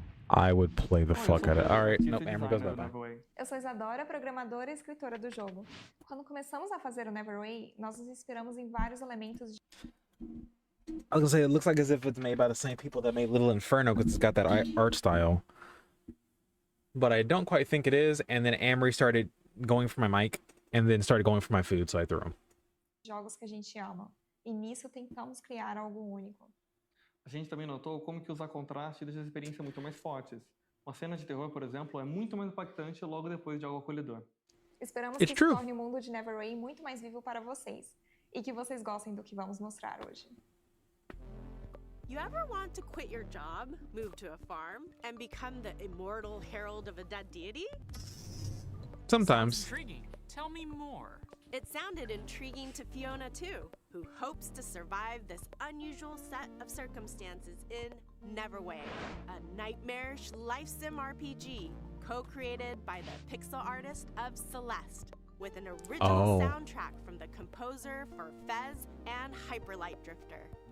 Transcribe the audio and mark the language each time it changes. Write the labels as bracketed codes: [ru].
[en] I would play the fuck out of it. Alright, nope, Amber goes bye-bye. [pt] Eu sou Isadora, programadora e escritora do jogo. Quando começamos a fazer o Neverway, nós nos inspiramos em vários elementos de... [en] I was gonna say, it looks like as if it's made by the same people that made Little Inferno, because it's got that art style. But I don't quite think it is, and then Amory started going for my mic, and then started going for my food, so I threw him. [pt] Jogos que a gente ama. E nisso tentamos criar algo único. A gente também notou como que usar contraste deixa as experiências muito mais fortes. Uma cena de terror, por exemplo, é muito mais impactante logo depois de algo acolhedor. Esperamos que isso torne o mundo de Neverway muito mais vivo para vocês. E que vocês gostem do que vamos mostrar hoje. [en] You ever want to quit your job, move to a farm, and become the immortal herald of a dead deity? Sometimes. Sounds intriguing. Tell me more. It sounded intriguing to Fiona too, who hopes to survive this unusual set of circumstances in Neverway, a nightmarish life sim RPG co-created by the pixel artist of Celeste, with an original soundtrack from the composer for Fez and Hyperlight Drifter.